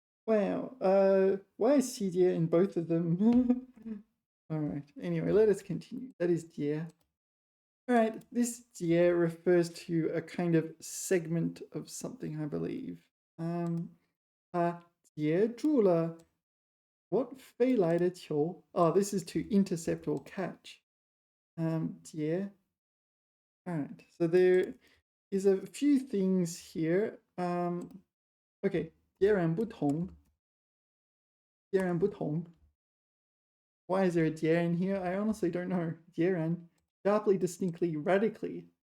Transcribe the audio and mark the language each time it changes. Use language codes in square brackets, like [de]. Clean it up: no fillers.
[en] Wow, why is 洗劫 in both of them? All right, anyway, let us continue. That is 劫.All right, this 劫 refers to a kind of segment of something, I believe. [zh] 他截住了 [en] what [zh] 飞来的球? [en] Oh, this is to intercept or catch. [zh] 截. [en] All right, so there is a few things here. Okay, [zh] 截然不同. [en] Why is there a 截然 here? I honestly don't know. 截然, sharply, distinctly, radically.